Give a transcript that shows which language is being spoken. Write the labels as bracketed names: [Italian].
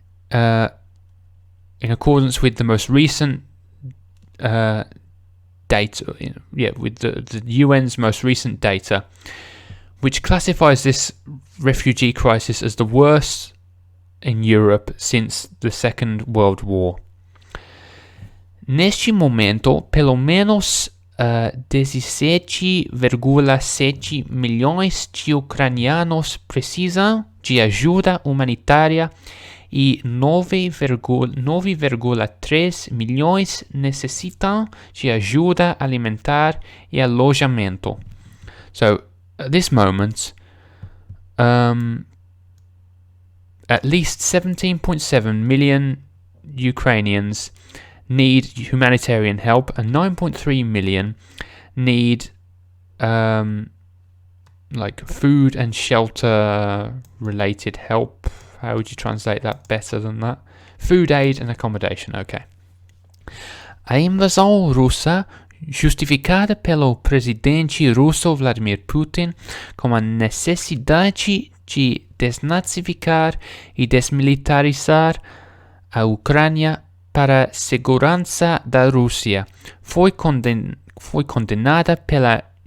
[English] In accordance with the most recent data, with the UN's most recent data, which classifies this refugee crisis as the worst in Europe since the Second World War. [Portuguese] Neste momento, pelo menos 17,7 milhões de ucranianos precisam de ajuda humanitária e 9,3 milhões necessitam de ajuda alimentar e alojamento. [English] So at this moment, at least 17.7 million Ukrainians need humanitarian help, and 9.3 million need like food and shelter related help. How would you translate that better than that? Food aid and accommodation, okay. [Portuguese] A invasão russa, justificada pelo presidente russo Vladimir Putin como a necessidade de desnazificar e desmilitarizar a Ucrânia para a segurança da Rússia, foi condenada pela